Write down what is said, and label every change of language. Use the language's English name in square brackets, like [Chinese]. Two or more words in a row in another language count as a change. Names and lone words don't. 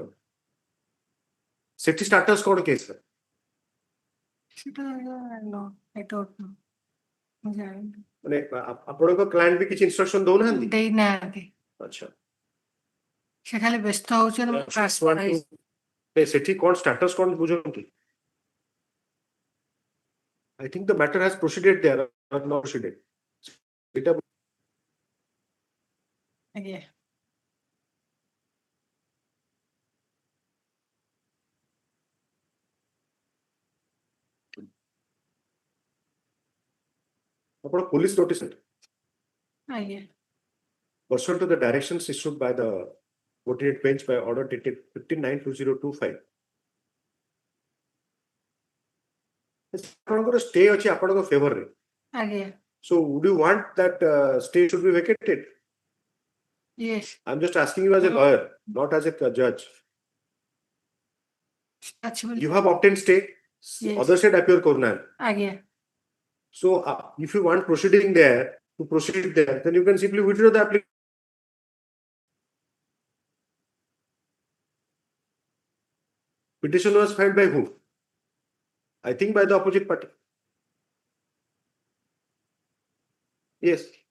[English] Safety status [Odia] କଣ [English] case sir? No, I don't know. [Odia] ମାନେ ଆପଣଙ୍କ କ୍ଲାଏଣ୍ଟ ବି କିଛି ଇନଷ୍ଟ୍ରକ୍ସନ ଦଉନାହାନ୍ତି? ଦେଇନାହାନ୍ତି. ଆଚ୍ଛା, ସେ ଖାଲି ବ୍ୟସ୍ତ ହଉଛନ୍ତି. ସେଠି କଣ status କଣ ବୁଝନ୍ତି? [English] I think the matter has proceeded there or not proceeded. [Odia] ଆଜ୍ଞା. ଆପଣ [English] police notice [Odia] ଆଜ୍ଞା. [English] pursuant to the directions issued by the 48th bench by order dated 15/9/2025. [Odia] ଆପଣଙ୍କର stay ଅଛି ଆପଣଙ୍କ favor ରେ. ଆଜ୍ଞା. [English] So would you want that stay should be vacated? Yes. I'm just asking you as a lawyer, not as a judge. You have obtained stay. Yes. Other side appear କରୁନାହାନ୍ତି. [Odia] ଆଜ୍ଞା. [English] So if you want proceeding there to proceed there, then you can simply withdraw the application. Petition was filed by whom? I think by the opposite party. Yes.